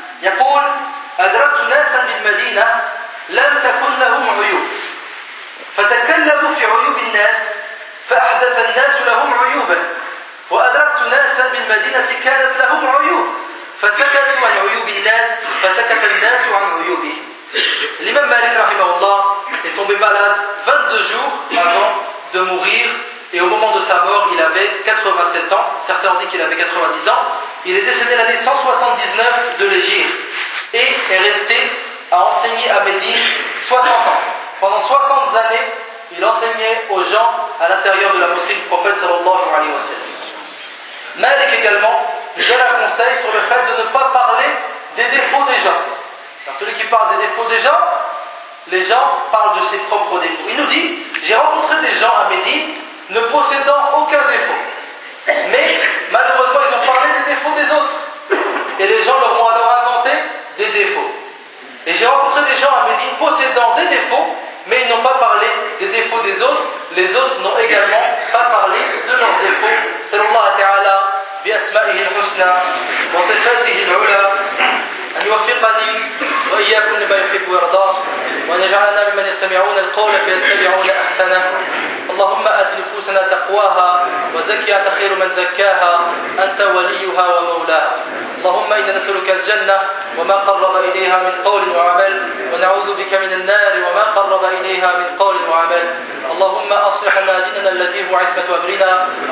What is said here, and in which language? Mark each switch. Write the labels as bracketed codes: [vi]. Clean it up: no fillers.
[ar] يقول أدركت ناسا بالمدينة لم تكن لهم عيوب فتكلموا في عيوب الناس فأحدث الناس لهم عيوبا وأدركت ناسا بالمدينة كانت لهم عيوب فسكتوا عن عيوب الناس فسكت الناس عن عيوبه. الإمام مالك رحمه الله [fr] est tombé malade 22 jours avant de mourir et au moment de sa mort il avait 87 ans, certains ont dit qu'il avait 90 ans. Il est décédé l'année 179 de l'Hégire et est resté à enseigner à Médine 60 ans. Pendant 60 années, il enseignait aux gens à l'intérieur de la mosquée du prophète sallallahu alayhi wa sallam. Malik également donne un conseil sur le fait de ne pas parler des défauts des gens. Car celui qui parle des défauts des gens, les gens parlent de ses propres défauts. Il nous dit, j'ai rencontré des gens à Médine ne possédant aucun défaut. Mais malheureusement, ils ont parlé des défauts des autres. Et les gens leur ont alors inventé des défauts. Et j'ai rencontré des gens à Médine possédant des défauts, mais ils n'ont pas parlé des défauts des autres. Les autres n'ont également pas parlé de leurs défauts. [ar] Sallallahu alayhi wa sallam. بأسمائه الحسنى وصفاته العلى أن يوفقني وإياكم لما يحب ويرضاه وأن يجعلنا ممن يستمعون القول فيتبعون أحسنه اللهم آت نفوسنا تقواها وزكها أنت خير من زكاها أنت وليها ومولاها اللهم إنا نسألك الجنة وما قرب إليها من قول وعمل ونعوذ بك من النار وما قرب إليها من قول وعمل اللهم أصلح لنا ديننا الذي هو عصمة أمرنا